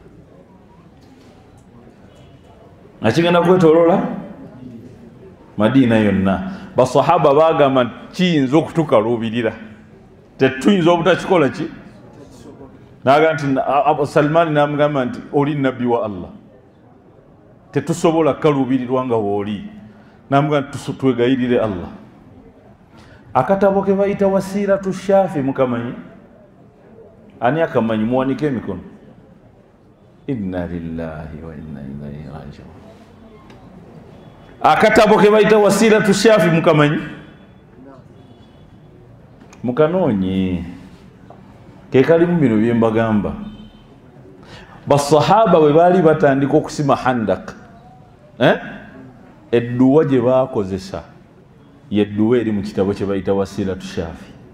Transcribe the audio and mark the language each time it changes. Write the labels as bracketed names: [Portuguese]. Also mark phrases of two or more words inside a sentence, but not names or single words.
[Ganda] Madiina yonna basahaba bagamba kiyinza okutukaluubirira tetuyinza obutakikola ki n'agamba nti Salman n'amugamba nti oli nabbi wa Allah tetusobola kaluubirirwa nga wooli n'amugamba nti twegayirire Allah akatabo ke bayita Wasiiratu Shaafi mukamanyi ani akamanyi muwanike emikono [Arabic] إنا لله وإنا إليه راجعون [Ganda] akatabo ke bayita Wasiiratu Shaafi mukamanyi mukanoonye ke kalimu bino bye mbagamba basahaba bwe baali batandika okusima handak edduwa gye baakozesa yedduwa eri mu kitabo kye bayita Wasiiratu Shaafi